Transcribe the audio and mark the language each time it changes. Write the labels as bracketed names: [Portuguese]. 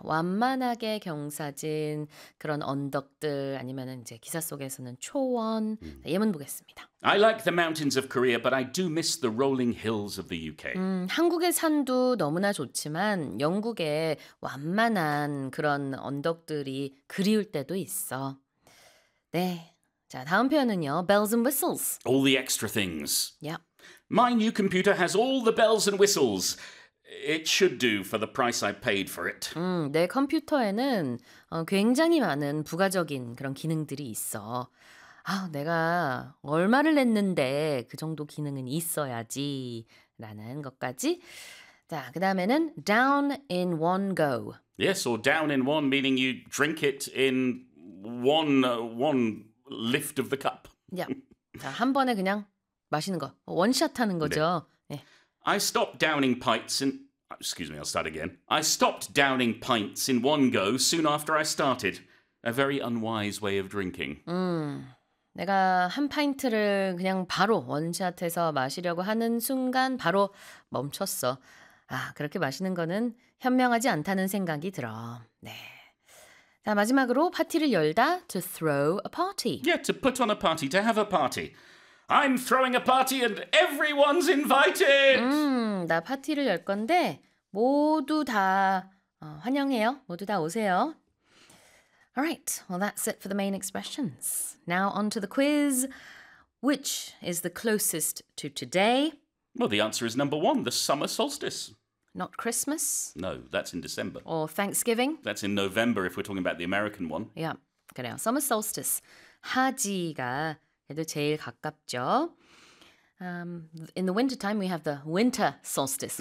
[Korean] 완만하게 경사진 그런 언덕들 아니면은 이제 기사 속에서는 초원 자, 예문 보겠습니다. [English] I like the mountains of Korea, but I do miss the rolling hills of the UK. [Korean] 한국의 산도 너무나 좋지만 영국의 완만한 그런 언덕들이 그리울 때도 있어. 네. 자, 다음 표현은요. [English] Bells and whistles. All the extra things. Yep. My new computer has all the bells and whistles. It should do for the price I paid for it. [Korean] 내 컴퓨터에는 굉장히 많은 부가적인 그런 기능들이 있어. 아, 내가 얼마를 냈는데 그 정도 기능은 있어야지 라는 것까지. 자, 그 다음에는 [English] down in one go. Yes, or down in one, meaning you drink it in one lift of the cup. Yeah. [Korean] 자, 한 번에 그냥 마시는 거, 원샷 하는 거죠. 네. 네. [English] I stopped downing pints in... Excuse me, I'll start again. I stopped downing pints in one go soon after I started. A very unwise way of drinking. [Korean] 내가 한 파인트를 그냥 바로 원샷해서 마시려고 하는 순간 바로 멈췄어. 아, 그렇게 마시는 거는 현명하지 않다는 생각이 들어. 네. 자, 마지막으로 파티를 열다, [English] to throw a party. Yeah, to put on a party, to have a party. I'm throwing a party and everyone's invited. [Korean] 나 파티를 열 건데 모두 다 환영해요. 모두 다 오세요. [English] All right. Well, that's it for the main expressions. Now on to the quiz. Which is the closest to today? Well, the answer is number one, the summer solstice. Not Christmas? No, that's in December. Or Thanksgiving? That's in November if we're talking about the American one. Yeah. [Korean] 그래요. [English] Summer solstice. [Korean] 하지가 그래도 제일 가깝죠. [English] In the winter time, we have the winter solstice.